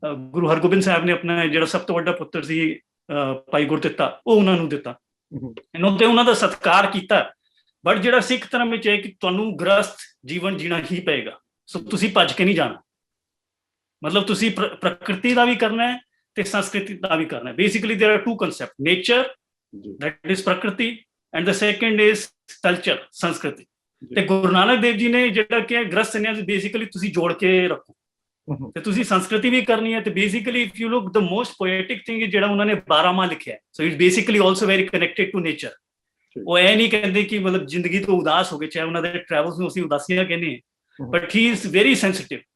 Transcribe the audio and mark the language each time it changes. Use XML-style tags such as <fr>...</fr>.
<pa>ਗੁਰੂ ਹਰਗੋਬਿੰਦ ਸਾਹਿਬ ਨੇ ਆਪਣਾ ਜਿਹੜਾ ਸਭ ਤੋਂ ਵੱਡਾ ਪੁੱਤਰ ਸੀ ਭਾਈ ਗੁਰਦਿੱਤਾ, ਉਹ ਉਹਨਾਂ ਨੂੰ ਦਿੱਤਾ, ਇਹਨਾਂ ਤੇ ਉਹਨਾਂ ਦਾ ਸਤਿਕਾਰ ਕੀਤਾ। ਬਟ ਜਿਹੜਾ ਸਿੱਖ ਧਰਮ ਵਿੱਚ ਹੈ ਕਿ ਤੁਹਾਨੂੰ ਗ੍ਰਸਥ ਜੀਵਨ ਜੀਣਾ ਹੀ ਪਏਗਾ, ਸੋ ਤੁਸੀਂ ਭੱਜ ਕੇ ਨਹੀਂ ਜਾਣਾ, ਮਤਲਬ ਤੁਸੀਂ ਪ੍ਰਕਿਰਤੀ ਦਾ ਵੀ ਕਰਨਾ ਹੈ ਤੇ ਸੰਸਕ੍ਰਿਤੀ ਦਾ ਵੀ ਕਰਨਾ ਹੈ।</pa> <en>Basically there are two concept, nature that is prakriti and the second is culture, ਸੰਸਕ੍ਰਿਤੀ।</en> <pa>ਤੇ ਗੁਰੂ ਨਾਨਕ ਦੇਵ ਜੀ ਨੇ ਜਿਹੜਾ ਕਿ ਗ੍ਰਸਥ ਸੰਨਿਆਸ ਬੇਸਿਕਲੀ ਤੁਸੀਂ ਜੋੜ ਕੇ ਰੱਖੋ ਤੇ ਤੁਸੀਂ ਸੰਸਕ੍ਰਿਤੀ ਵੀ ਕਰਨੀ ਹੈ। ਤੇ basically</pa> <en>if you look the most poetic thing</en> <pa>ਜਿਹੜਾ ਉਹਨਾਂ ਨੇ 12 ਮਾਹ ਲਿਖਿਆ,</pa> <en>So it's basically also very connected to nature.</en> <pa>ਉਹ ਇਹ ਨਹੀਂ ਕਹਿੰਦੇ ਕਿ ਮਤਲਬ ਜ਼ਿੰਦਗੀ ਤੋਂ ਉਦਾਸ ਹੋ ਗਏ, ਚਾਹੇ ਉਹਨਾਂ ਦੇ ਟਰੈਵਲਸ ਨੂੰ ਅਸੀਂ ਉਦਾਸੀਆਂ ਕਹਿੰਦੇ ਹਾਂ,</pa> <en>But he is very sensitive.</en>